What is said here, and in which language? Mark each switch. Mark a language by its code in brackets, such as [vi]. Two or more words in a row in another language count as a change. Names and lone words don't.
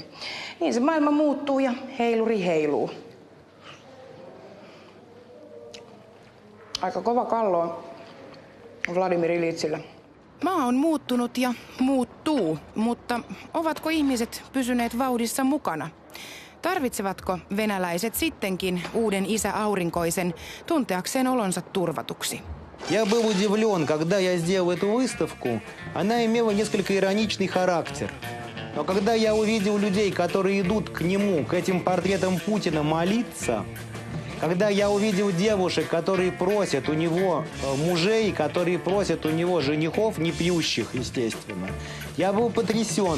[fi] Niin se maailma muuttuu ja heiluri heiluu. Aika kova kallo Vladimir Ilitsillä. Maa on muuttunut ja muuttuu, mutta ovatko ihmiset pysyneet vauhdissa mukana? Tarvitsevatko venäläiset sittenkin uuden isä aurinkoisen tunteakseen olonsa turvatuksi? [ru] Я был удивлен, когда я сделал эту выставку. Она имела несколько ироничный характер. Но когда я увидел людей, которые идут к нему, к этим портретам Путина молиться, когда я увидел девушек, которые просят у него мужей, которые просят у него женихов, не пьющих, естественно, я был потрясен.